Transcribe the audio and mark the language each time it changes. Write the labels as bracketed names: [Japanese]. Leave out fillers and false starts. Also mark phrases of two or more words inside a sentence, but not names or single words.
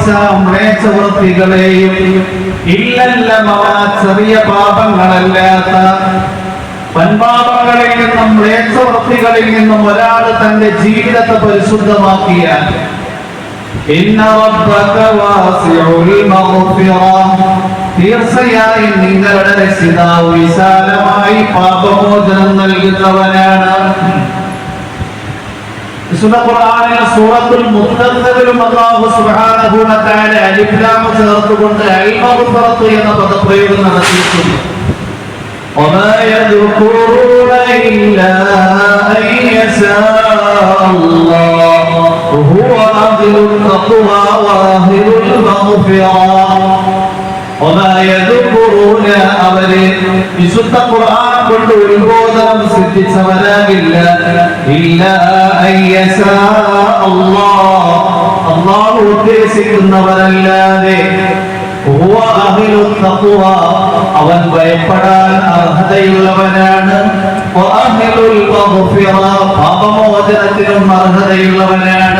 [Malayalam] മ്ലേച്ഛവൃത്തികളെയും, [Arabic] إلا اللمم [Malayalam] ചെറിയ പാപങ്ങളല്ലാത്ത വൻപാപങ്ങളിൽ നിന്നും മ്ലേച്ഛവൃത്തികളിൽ നിന്നും ഒരാൾ തന്റെ ജീവിതത്തെ പരിശുദ്ധമാക്കിയാൽ [Arabic] إن ربك واسع المغفرة, [Malayalam] തീർച്ചയായും നിങ്ങളുടെ രക്ഷിതാവ് വിശാലമായി പാപമോചനം നൽകുന്നവനാണ്. വിശുദ്ധ ഖുർആനിൽ സൂറത്തുൽ മുദ്ദസ്സിറിലും [Arabic] الله سبحانه وتعالى [Malayalam] അലിഫ് ലാം ചേർത്തുകൊണ്ട് [Arabic] المغفرة [Malayalam] എന്ന പദപ്രയോഗം നടത്തിയിട്ടുണ്ട്. [Arabic] وما يذكرون إلا أن يشاء الله وهو أهل التقوى وأهل المغفرة. وما يذكرون [Malayalam] അവരെ വിശുദ്ധ ഖുർആൻ കൊണ്ട് ഉത്ബോധനം സിദ്ധിച്ചവരാകില്ല [Arabic] إلا أن يشاء الله, [Malayalam] അല്ലാഹു ഉദ്ദേശിക്കുന്നവരല്ലാതെ. അവൻ ഭയപ്പെടാൻ അർഹതയുള്ളവനാണ്, പാപമോചനത്തിനും അർഹതയുള്ളവനാണ്.